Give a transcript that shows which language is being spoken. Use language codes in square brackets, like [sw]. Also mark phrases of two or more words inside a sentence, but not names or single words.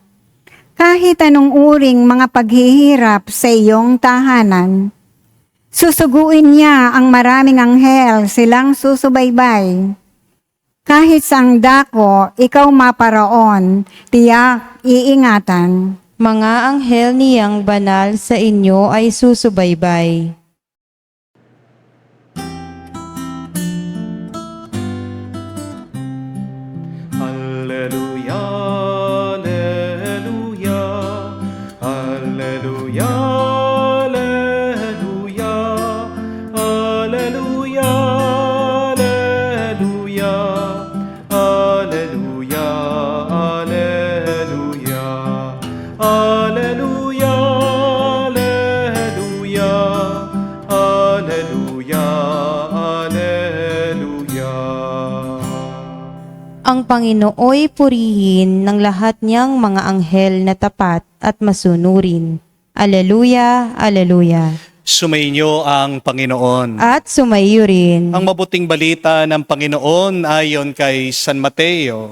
[tl] Kahit anong uring mga paghihirap sa iyong tahanan. Susuguin niya ang maraming anghel silang susubaybay. Kahit sang dako, ikaw maparoon, tiyak iingatan. Mga anghel niyang banal, sa inyo ay susubaybay. [la] Alleluia, alleluia, alleluia, alleluia, alleluia, alleluia, alleluia, alleluia, alleluia, alleluia, alleluia, alleluia. [tl] Ang Panginooy purihin ng lahat niyang mga anghel na tapat at masunurin. Aleluya, aleluya. Sumainyo ang Panginoon. At sumaiyo rin. Ang mabuting balita ng Panginoon ayon kay San Mateo.